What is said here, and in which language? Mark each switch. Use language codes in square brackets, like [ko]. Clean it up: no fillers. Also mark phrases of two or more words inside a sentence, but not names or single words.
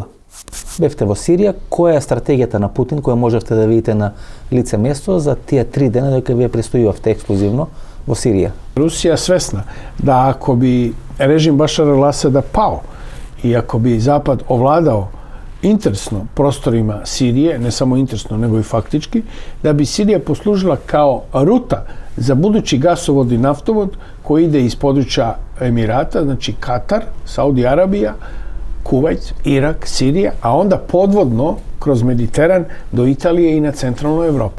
[mk] Бевте во Сирија, која е стратегијата на Путин која можевте да видите на лице место за тие 3 дена дека вие престојувавте ексклузивно во Сирија? [sr] Русија свесна да ако би режим Башара ал-Асада пао и ако би Запад овладао интересно prostorima Sirije, ne samo interesno, nego i faktički, da bi Sirija poslužila kao ruta za budući gasovod i naftovod koji ide iz područja Emirata, znači Katar, Saudi Arabija, Kuvajt, Irak, Sirija, a onda podvodno kroz Mediteran do Italije i na centralnu Evropu.